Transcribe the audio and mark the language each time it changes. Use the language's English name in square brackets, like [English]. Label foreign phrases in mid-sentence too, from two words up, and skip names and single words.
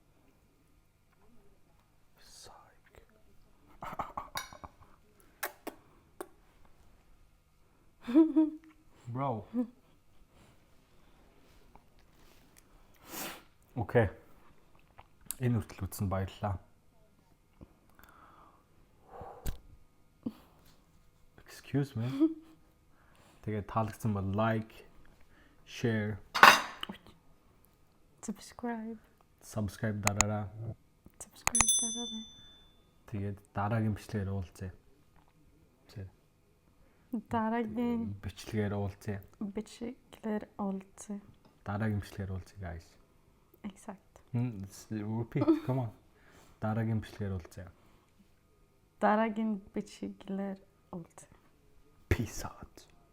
[Mongolian] Сайк. Bro. Окей. Энэ хүртэл үзсэн баярлалаа. [English] Excuse me. [Mongolian] Тэгээд таалагдсан бол [English] like, share, subscribe [Mongolian] дараарай. Тэгээд дараагийн бичлэгээр уулзъя. Дараагийн Бичлэгээр уулзъя. Дараагийн бичлэгээр уулзъя guys. [English] Exact. Repeat. Come on. [Mongolian] Дараагийн бичлэгээр уулзъя. Дараагийн бичлэгээр уулзъя. [English] Peace out.